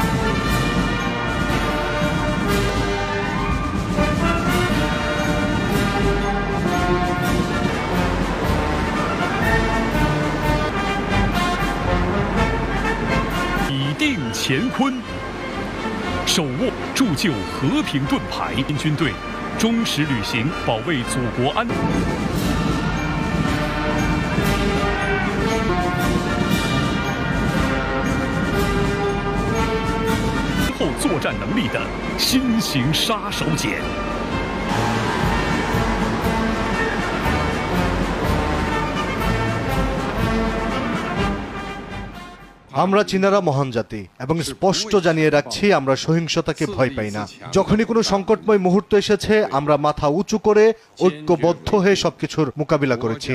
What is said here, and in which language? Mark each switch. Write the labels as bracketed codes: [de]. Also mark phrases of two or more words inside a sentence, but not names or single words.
[zh] 以定乾坤，手握铸就和平盾牌，军队忠实履行保卫祖国安。后作战能力的新型杀手锏。 [bn] আমরা চীনারা মহান জাতি এবং স্পষ্ট জানিয়ে রাখছি আমরা সহিংসতাকে ভয় পাই না। যখনই কোনো সংকটময় মুহূর্ত এসেছে আমরা মাথা উঁচু করে ঐক্যবদ্ধ হয়ে সবকিছুর মোকাবিলা করেছি।